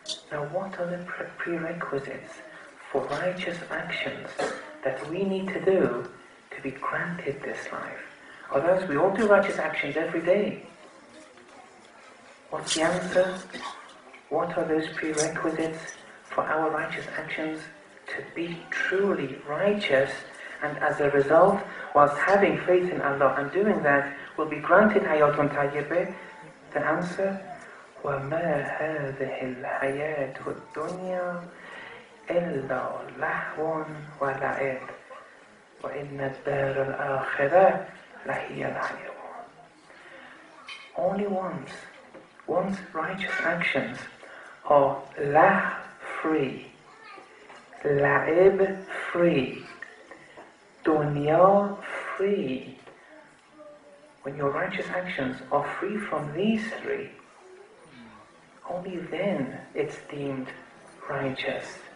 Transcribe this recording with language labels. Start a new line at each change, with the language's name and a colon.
English: Now, what are the prerequisites for righteous actions that we need to do to be granted this life? Otherwise, we all do righteous actions every day. What's the answer? What are those prerequisites for our righteous actions to be truly righteous? And as a result, whilst having faith in Allah and doing that, will be granted Hayatun Tayyebah? The answer,
Arabic: وَمَا هَذِهِ الْحَيَاةُ الدُّنْيَا إِلَّا لَهْوٌ وَلَعِبٌ وَإِنَّ الدَّارَ الْآخِرَةَ لَهِيَ الْحَيَوَانُ.
English: Only one's righteous actions are free, la'ib free, dunya free. When your righteous actions are free from these three, only then it's deemed righteous.